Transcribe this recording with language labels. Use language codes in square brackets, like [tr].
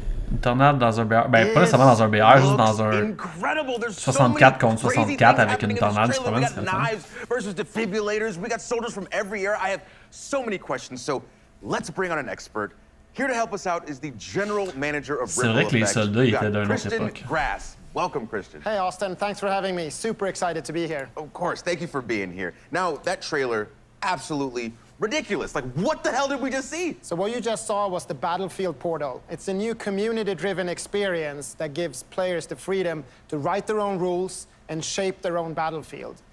[fr] Une tornade dans un BR. Ben, pas nécessairement dans un BR, juste dans un 64 contre 64 avec une tornade qui se promène, c'est comme ça. [en] Versus defibrillators, we got soldiers from every era. I have so many questions, so let's bring on an expert. Here to help us out is the general manager of [fr] C'est vrai que les soldats étaient d'une autre époque. [en] Welcome, Christian. Hey, Austin. Thanks for having me. Super excited to be here. Of course. Thank you for being here. Now, that trailer, absolutely ridiculous. Like, what the hell did we just see? So what you just saw was the Battlefield Portal. It's a new community-driven experience that gives players the freedom to write their own rules and shape their own battlefield.